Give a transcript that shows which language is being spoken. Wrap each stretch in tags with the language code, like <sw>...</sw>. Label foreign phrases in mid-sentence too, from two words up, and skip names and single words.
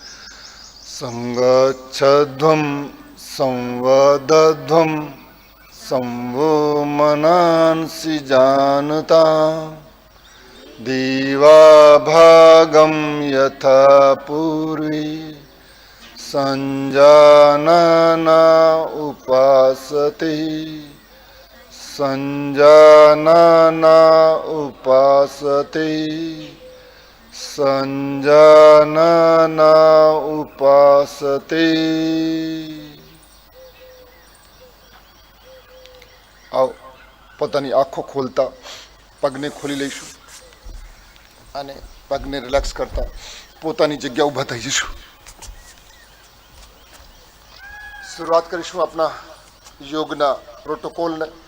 <sa>संगच्छध्वं संवदध्वं संवो मनांसि जानता दीवाभागं यथा पूर्वी संजानना उपासते संजानना उपासते संजानना उपासते.</sa> <gu>आओ પોતાની આંખો ખોલતા પગને ખોલી લઈશું અને પગને રિલેક્સ કરતા પોતાની જગ્યા ઊભા થઈ જઈશું. શરૂઆત કરીશું આપણા યોગના પ્રોટોકોલને.</gu>